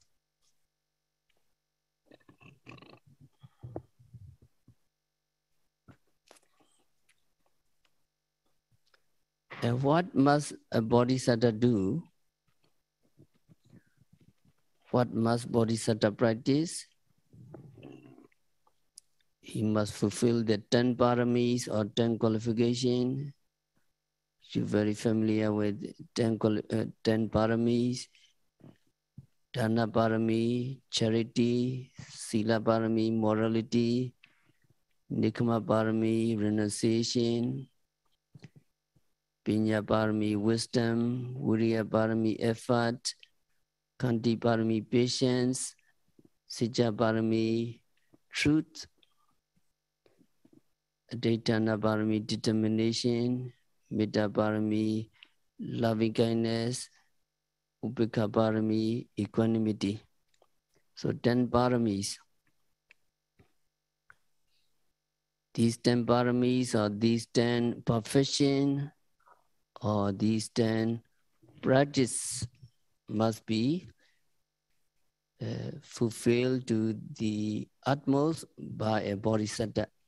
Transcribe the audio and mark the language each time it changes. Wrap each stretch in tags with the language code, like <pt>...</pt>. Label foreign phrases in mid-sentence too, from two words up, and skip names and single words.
<en>And what must a bodhisattva do? What must bodhisattva practice? He must fulfill the 10 paramis or 10 qualifications. You're very familiar with 10 paramis.</en> <pi>Dana parami, charity, sila parami, morality, nikama parami, renunciation, pinya parami, wisdom, viriya parami, effort, kanti parami, patience, sija parami, truth, aditana parami, determination, metta parami,</pi> <en>loving kindness,</en> <pi>upekha parami,</pi> <en>equanimity. So 10 paramis. These 10 paramis or these 10 perfection or these 10 practice must be fulfilled to the utmost by a bodhisattva.</en>